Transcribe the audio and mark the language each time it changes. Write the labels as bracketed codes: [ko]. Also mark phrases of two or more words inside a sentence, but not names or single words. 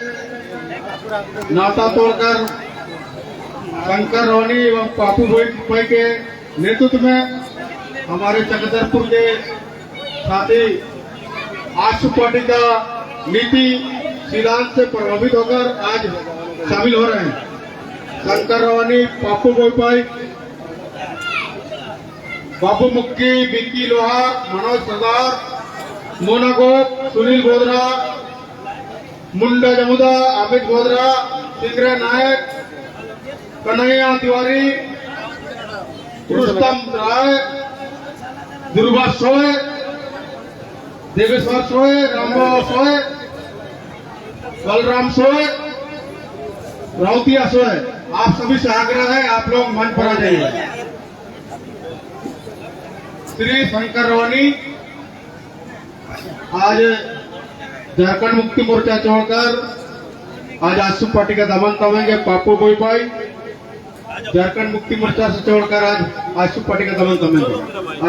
[hi] नाता तोड़कर शंकर रोनी एवं पापू भाई के नेतृत्व में हमारे चक्रधरपुर के साथी आशु पार्टी का नीति सिद्धांत से प्रभावित होकर आज शामिल हो रहे हैं। शंकर रोनी, पापू भाई, बाबू मुक्की, बिक्की लोहार, मनोज सरदार, मोना गोप, सुनील बोधरा, मुंडा जमुदा, अमित बोधरा, सिंगरे नायक, कन्हैया तिवारी, रुस्तम राय, दुर्गा सोय, देवेश्वर सोय, रामबाबा सोय, बलराम सोय, राउतिया सोय, आप सभी से आग्रह है आप लोग मंच पर आ जाइए। श्री शंकर रोनी आज झारखंड मुक्ति मोर्चा छोड़कर आज आशु पार्टी का दमन थमेंगे। पापू भाई झारखंड मुक्ति मोर्चा से छोड़कर आज आशु पार्टी का दमन थमेंगे।